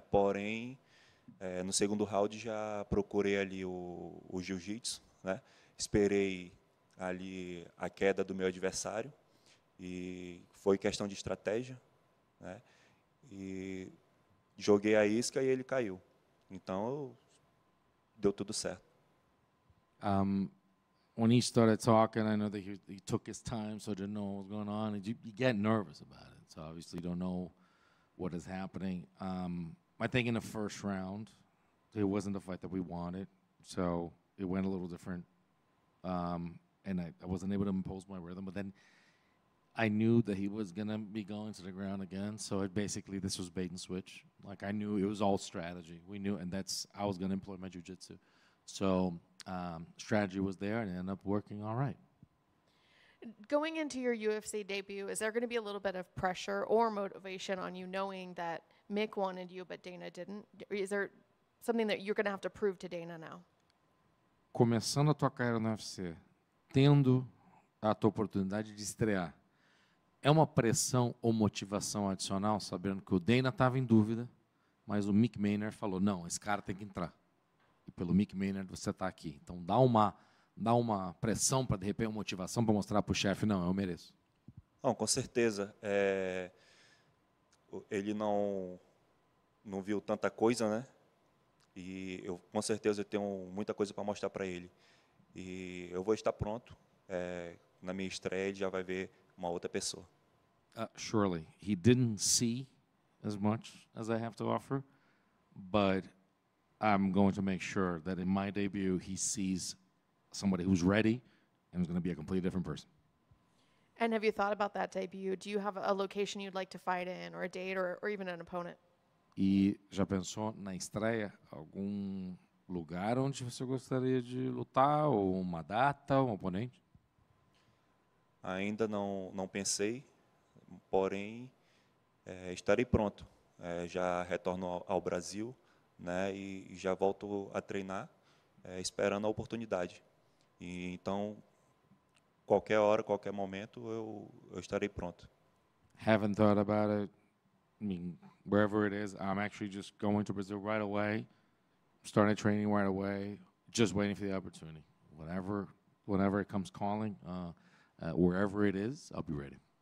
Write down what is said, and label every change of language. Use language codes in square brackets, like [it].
[pt] Porém, no segundo round já procurei ali o jiu-jitsu, né? Esperei ali a queda do meu adversário e foi questão de estratégia, né? E joguei a isca e ele caiu. Então, deu tudo certo. [en] When he started talking, I know that he took his time, so didn't know what was going on. And you get nervous about it, so obviously you don't know what is happening. I think in the first round, it wasn't the fight that we wanted, so it went a little different. And I wasn't able to impose my rhythm, but then I knew that he was going to be going to the ground again, so this was bait and switch. Like, I knew it was all strategy. We knew, and I was going to employ my jiu-jitsu. So strategy was there, and it ended up working all right. Going into your UFC debut, is there going to be a little bit of pressure or motivation on you knowing that Mick wanted you but Dana didn't? Is there something that you're going to have to prove to Dana now? [pt] Começando a tua carreira no UFC, tendo a tua oportunidade de estrear, é uma pressão ou motivação adicional, sabendo que o Dana estava em dúvida, mas o Mick Maynard falou, não, esse cara tem que entrar. E pelo Mick Maynard você está aqui. Então dá uma pressão para, de repente, uma motivação para mostrar para o chefe, não, eu mereço. Não, com certeza. Ele não viu tanta coisa, né? E eu, com certeza, eu tenho muita coisa para mostrar para ele. E eu vou estar pronto. Na minha estreia, ele já vai ver uma outra pessoa. [en] Surely, he didn't see as much as I have to offer, but I'm going to make sure that in my debut, he sees somebody who's ready and who's going to be a completely different person. And have you thought about that debut? Do you have a location you'd like to fight in, or a date, or even an opponent? [pt] E já pensou na estreia algum lugar onde você gostaria de lutar, ou uma data, um oponente? Ainda não pensei, porém estarei pronto. Já retorno ao Brasil, né, e já volto a treinar, esperando a oportunidade. E então, qualquer hora, qualquer momento, eu estarei pronto. [en] Haven't thought about it. I mean, wherever it is, I'm actually just going to Brazil right away, starting training right away, just waiting for the opportunity. Whenever it comes calling, wherever it is, I'll be ready.